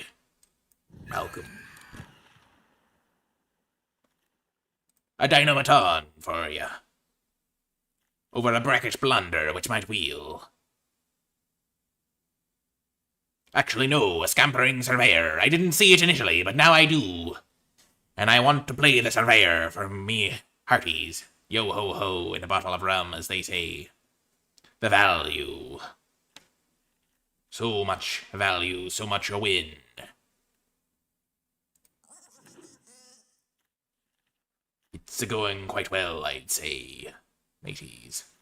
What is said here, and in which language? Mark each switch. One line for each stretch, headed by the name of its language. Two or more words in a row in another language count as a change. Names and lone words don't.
English: Malcolm. A Dynamaton for ya. Over a Brackish Blunder which might wheel. Actually, no, a Scampering Surveyor. I didn't see it initially, but now I do. And I want to play the Surveyor for me hearties. Yo-ho-ho in a bottle of rum, as they say. The value. So much value, so much a win. It's going quite well, I'd say, mateys.